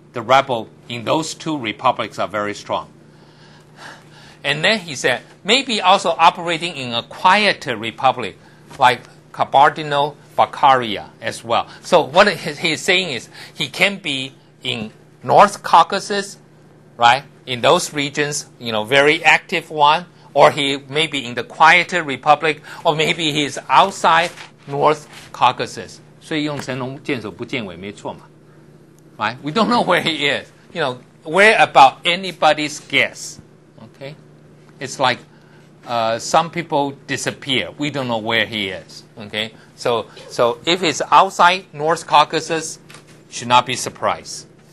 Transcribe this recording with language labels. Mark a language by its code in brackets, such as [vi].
[en] The rebel in those two republics are very strong. And then he said, maybe also operating in a quieter republic like Kabardino-Balkaria as well. So what he's saying is he can be in North Caucasus, right? In those regions, very active one, or he may be in the quieter republic, or maybe he's outside North Caucasus. [zh] 所以用神龙见首不见尾没错嘛 right? [en] We don't know where he is. Where about anybody's guess. Okay? It's like some people disappear. We don't know where he is. Okay? So if it's outside North Caucasus, should not be surprised.